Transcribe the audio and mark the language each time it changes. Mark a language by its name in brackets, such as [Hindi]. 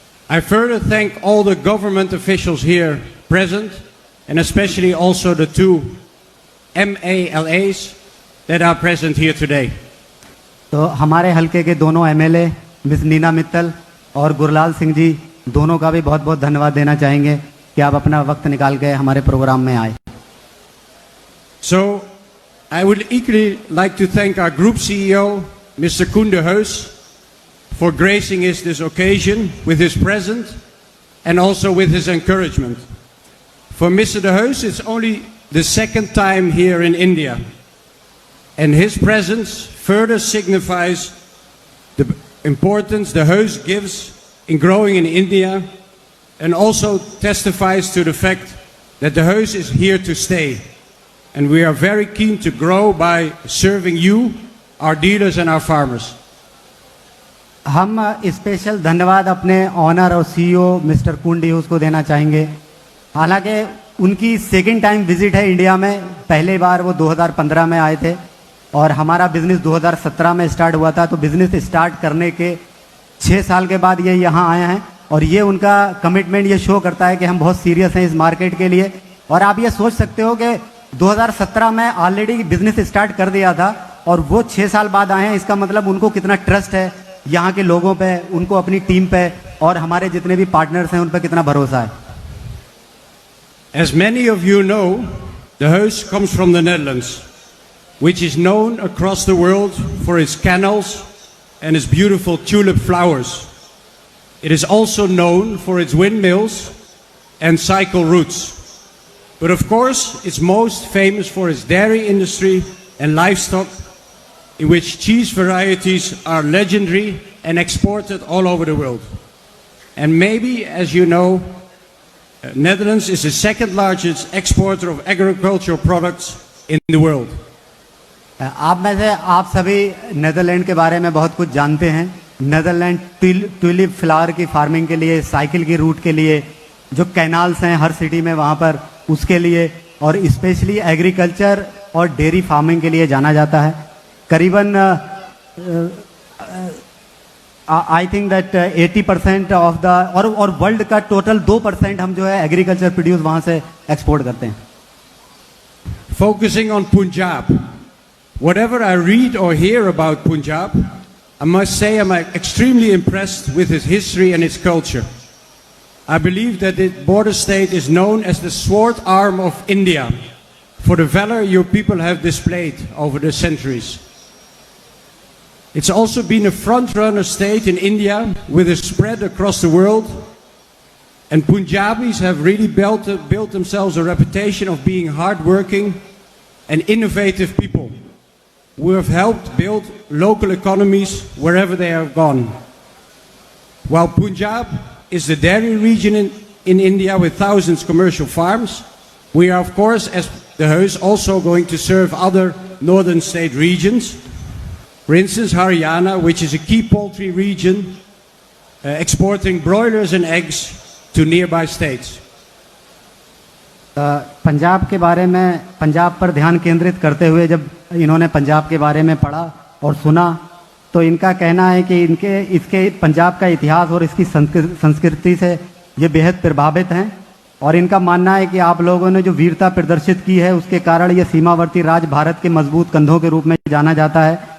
[English] I further thank all the government officials here present, and especially also the two MALAs that are present here today. [Hindi] तो हमारे हलके के दोनों MLA miss Neena Mittal और गुरलाल सिंह जी दोनों का भी बहुत बहुत धन्यवाद देना चाहेंगे कि आप अपना वक्त निकाल के हमारे प्रोग्राम में आए। [English] So I would equally like to thank our group CEO, Mr. Koen de Heus, for gracing us this occasion with his presence and also with his encouragement. For Mr. de Heus, it's only the second time here in India, and his presence further signifies the importance the Heus gives in growing in India, and also testifies to the fact that the Heus is here to stay, and we are very keen to grow by serving you, our dealers and our farmers. [Hindi] हम special धन्यवाद अपने honour और CEO mister कून डिहूज को देना चाहेंगे। हालांकि उनकी second time visit है इंडिया में, पहले बार वो 2015 में आए थे और हमारा बिजनेस 2017 में स्टार्ट हुआ था। तो बिजनेस स्टार्ट करने के 6 साल के बाद ये यहाँ आए हैं और ये उनका कमिटमेंट ये शो करता है कि हम बहुत सीरियस हैं इस मार्केट के लिए। और आप ये सोच सकते हो कि 2017 में ऑलरेडी बिजनेस स्टार्ट कर दिया था और वो 6 साल बाद आए हैं, इसका मतलब उनको कितना ट्रस्ट है यहाँ के लोगों पे, उनको अपनी टीम पे और हमारे जितने भी पार्टनर्स हैं उन पर कितना भरोसा है। [English] As many of you know, the Heus comes from the Netherlands, which is known across the world for its canals and its beautiful tulip flowers. It is also known for its windmills and cycle routes. But of course, it's most famous for its dairy industry and livestock, in which cheese varieties are legendary and exported all over the world. And maybe, as you know, Netherlands is the second largest exporter of agricultural products in the world. [Hindi] आप में से आप सभी Netherland के बारे में बहुत कुछ जानते हैं। नेदरलैंड ट्यूलिप फ्लावर की फार्मिंग के लिए, साइकिल की रूट के लिए, जो कैनाल्स हैं हर सिटी में वहाँ पर उसके लिए, और स्पेशली एग्रीकल्चर और डेयरी फार्मिंग के लिए जाना जाता है। करीबन [English] I think that 80% of the [Hindi] और वर्ल्ड का टोटल 2% हम जो है एग्रीकल्चर प्रोड्यूस वहाँ से एक्सपोर्ट करते हैं। [English] Focusing on Punjab, whatever I read or hear about Punjab, I must say I'm extremely impressed with its history and its culture. I believe that the border state is known as the sword arm of India for the valor your people have displayed over the centuries. It's also been a front-runner state in India with a spread across the world, and Punjabis have really built themselves a reputation of being hard-working and innovative people who have helped build local economies wherever they have gone. While Punjab is the dairy region in India with thousands of commercial farms, we are, of course, as the Heus, also going to serve other northern state regions. For instance, Haryana, which is a key poultry region, exporting broilers and eggs to nearby states. [Hindi] Punjab के बारे में, पंजाब पर ध्यान केंद्रित करते हुए जब इन्होंने पंजाब के बारे में पढ़ा और सुना, तो इनका कहना है कि इसके पंजाब का इतिहास और इसकी संस्कृति से ये बेहद प्रभावित हैं, और इनका मानना है कि आप लोगों ने जो वीरता प्रदर्शित की है उसके कारण ये सीमावर्ती राज्य भारत के मजबूत कंधों के रूप में जाना जाता है।